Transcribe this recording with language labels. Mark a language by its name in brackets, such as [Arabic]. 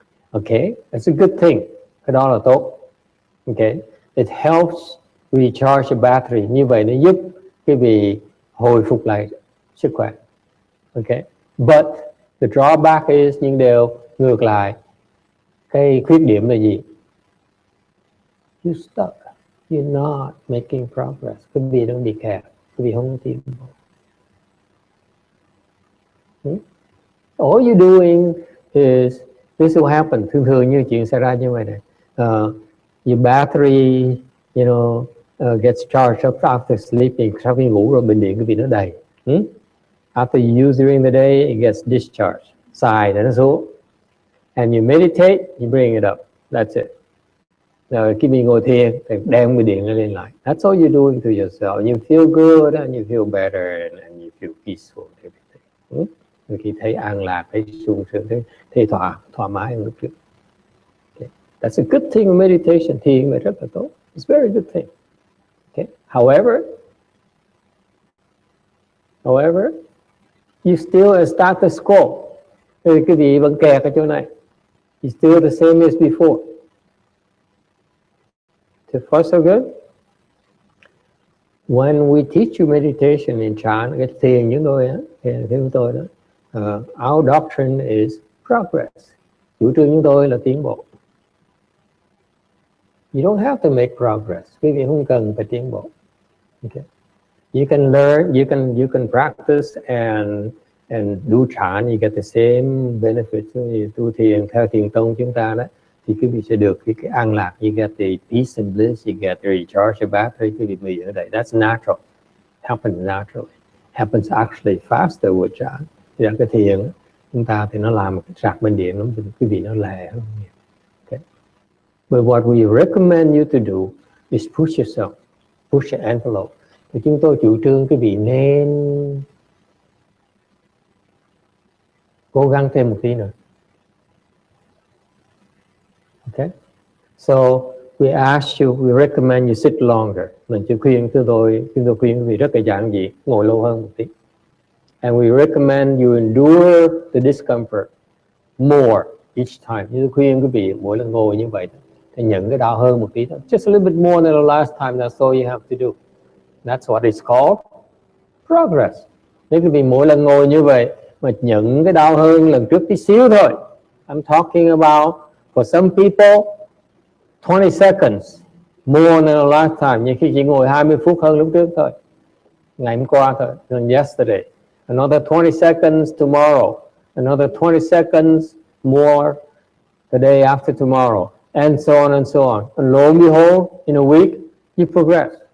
[English] Okay, that's a good thing. [Vietnamese] Cái đó là tốt. [English] Okay, it helps recharge your battery. [Vietnamese] Như vậy nó giúp cái vị hồi phục lại sức khỏe. [English] Okay, but the drawback is, [Vietnamese] nhưng điều ngược lại, cái khuyết điểm là gì? [English] You stuck. You're not making progress. [Vietnamese] Quý vị đang bị kẹt. Quý vị không tiến bộ. [English] All you're doing is, this will happen. [Vietnamese] Thường như chuyện xảy ra như vậy này. [English] Your battery, you know, gets charged up after sleeping. [Vietnamese] Sau khi ngủ rồi bình điện quý vị nó đầy. [English] After you use during the day, it gets discharged. [Vietnamese] Xài để nó xuống. [English] And you meditate, you bring it up. That's it. [Vietnamese] Rồi khi mình ngồi thiền, thì đem cái điện lên lại. [English] That's all you're doing to yourself. You feel good and you feel better and you feel peaceful and everything. [Vietnamese] Khi thấy an lạc, thấy sung sướng, thấy thỏa mái hơn lúc trước. [English] Okay. That's a good thing in meditation. [Vietnamese] Thiền là rất là tốt. [English] It's a very good thing. Okay. However, you still at status quo. [Vietnamese] Cái vị vẫn kẹt ở chỗ này. [English] It's still the same as before. So far so good. When we teach you meditation in Chan, [Vietnamese] cái thiền chúng tôi á, thiền chúng tôi đó, [English] our doctrine is progress. [Vietnamese] Chủ trương chúng tôi là tiến bộ. [English] You don't have to make progress. [Vietnamese] Quý vị không cần phải tiến bộ. [English] Okay. You can learn, you can practice and do Chan, you get the same benefits. [Vietnamese] Tu thiền theo thiền tông chúng ta đó, thì quý vị sẽ được cái an lạc. [English] You get the peace and bliss, you get the recharge your battery. [Vietnamese] Quý vị bị ở đây, [English] that's natural. Happens naturally. Happens actually faster with Chan. [Vietnamese] Thì cái thiền chúng ta thì nó làm một cái sạc bên điện, nó quý vị nó lẹ hơn nhiều. [English] Okay. But what we recommend you to do is push yourself, push the envelope. [Vietnamese] Thì chúng tôi chủ trương quý vị nên cố gắng thêm một tí nữa. [English] Okay. So we ask you, we recommend you sit longer. [Vietnamese] Mình chưa khuyên chúng tôi khuyên quý vị rất là giản dị, ngồi lâu hơn một tí. [English] And we recommend you endure the discomfort more each time. [Vietnamese] Như khuyên quý vị mỗi lần ngồi như vậy thì nhận cái đau hơn một tí thôi. [English] Just a little bit more than the last time. That's all you have to do. That's what it's called progress. [Vietnamese] Nếu quý vị mỗi lần ngồi như vậy mà nhận cái đau hơn lần trước tí xíu thôi. [English] I'm talking about for some people 20 seconds more than the last time. [Vietnamese] Như khi chỉ ngồi 20 phút hơn lúc trước thôi. Ngày hôm qua thôi. [English] Than yesterday. Another 20 seconds tomorrow. Another 20 seconds more the day after tomorrow. And so on and so on. And lo and behold, in a week, you progress.